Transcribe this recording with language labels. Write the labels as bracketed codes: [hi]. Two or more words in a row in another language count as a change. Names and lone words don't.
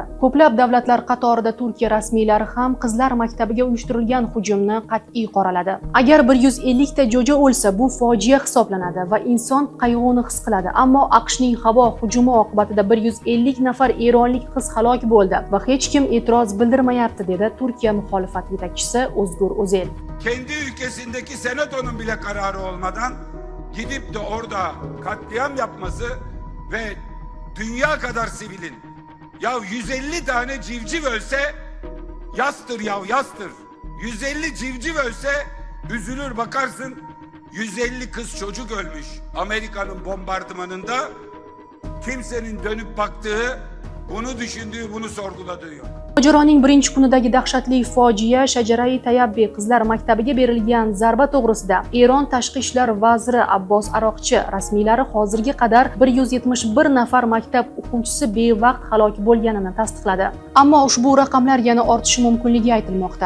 [uz] Ko'plab davlatlar qatorida Turkiya rasmiylari ham qizlar maktabiga uyushtirilgan hujumni qat'iy qoraladi. Agar 150 ta jo'ja o'lsa, bu fojia hisoblanadi va inson qayg'uni his qiladi. Ammo AQShning havo hujumi oqibatida 150 nafar eronlik qiz halok bo'ldi va hech kim e'tiroz bildirmayapti, dedi Turkiya muxolifat yetakchisi Özgür Özel. [tr] Kendi ülkesindeki senatonun bile kararı olmadan gidip de orada katliam yapması ve dünya kadar sivilin, ya 150 tane civciv ölse yastır ya yastır. 150 civciv ölse üzülür bakarsın, 150 kız çocuk ölmüş Amerika'nın bombardımanında, kimsenin dönüp baktığı, bunu düşündüğü, bunu sorguladığı yok. [uz] Mojaroning birinchi kunidagi dahshatli fojia Shajarai Tayabbi qizlar maktabiga berilgan zarba to'g'risida Eron tashqi ishlar vaziri Abbos Aroqchi rasmiylari hozirga qadar 171 nafar maktab o'quvchisi bevaqt halok bo'lganini tasdiqladi. Ammo ushbu raqamlar yana ortishi mumkinligi aytilmoqda.